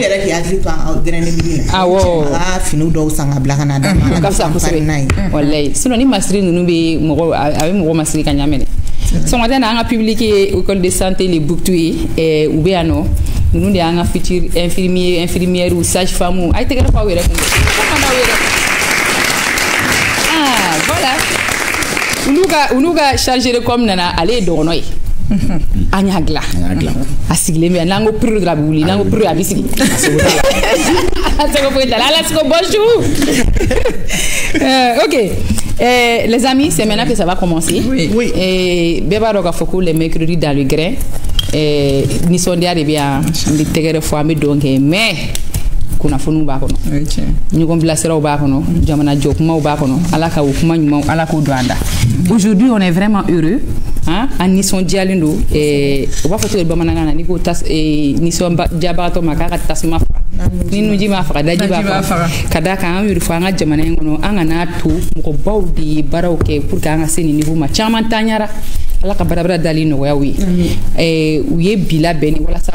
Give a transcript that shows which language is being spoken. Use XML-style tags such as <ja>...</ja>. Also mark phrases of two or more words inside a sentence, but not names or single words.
<bm>yɛrɛ k'i hakili to an dɛrɛnɛ mili la awɔ a finiw dɔw san ka bila ka na d'a ma o ka fisa kosɛbɛ walayi sinon ni masiri ninnu bɛ mɔgɔ a bɛ mɔgɔ masiri ka ɲa minɛ sɔgɔmada na an ka public ye</bm> <fr>école de santé</fr> <bm>le Buktu ye u bɛ yan nɔ ninnu de y'an ka</bm> <fr>futur infirmière sage femme</fr> <bm>a ye tɛgɛrɛ fɔ aw yɛrɛ kun voilà olu ka</bm> <fr>chargé de com</fr> <bm>nana ale ye dɔgɔnɔ ye an y'a dilan a sigilen bɛ n'an ko puru dɔrɔn a bɛ wuli n'an ko puru a bɛ sigi a sɛgɛ foyi t'a la ala siko</bm> <fr>bonjour ok les amis c'est maintenant que ça va commencer</fr> <bm>bɛɛ b'a dɔn k'a fɔ ko</bm> <fr>les mercredis dans le grain</fr> <bm>nisɔndiya de bɛ yan n bɛ tɛgɛrɛ fɔ an bɛ dɔn kɛ mais kunnafoniw b'a kɔnɔ ɲɔgɔn bilasiraw b'a kɔnɔ jamana jɔ kumaw b'a kɔnɔ ala ka o kuma ɲumanw ala k'o don an da</bm> <fr>aujourd'hui on est vraiment heureux</fr> <bm>an nisɔndiyalen don o b'a fɔ cogo di bamanankan na n'i ko nisɔndiyabagatɔ ma k'a ka tasuma faga ni nuji m'a faga daji b'a faga ka d'a kan an y'o de fɔ an ka jamana in kɔnɔ an kana to mɔgɔbaw de ye baaraw kɛ</bm> <fr>pour que</fr> <bm>an ka se nin niveau ma caman taɲara ala ka barabara dali nɔgɔya u ye u ye bi labɛn ni walasa</bm>